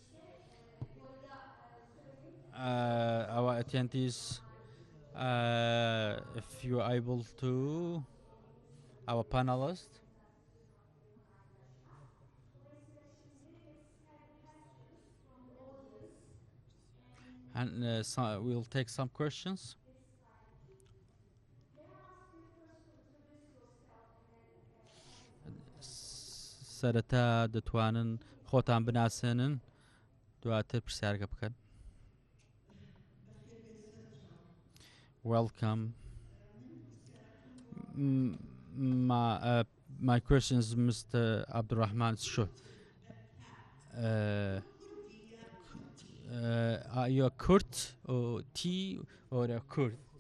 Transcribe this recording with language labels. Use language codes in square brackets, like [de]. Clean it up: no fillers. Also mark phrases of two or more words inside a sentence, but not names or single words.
[en] Our attendees, if you are able to, our panelists. And we'll take some questions. [ckb] سرتا دەتوانن خۆتان بناسێنن دواتر پرسیارەکە بکەن. [en] Welcome. My question is Mr. Abdurrahman. Sure. Are you a Kurd or T or a Kurd?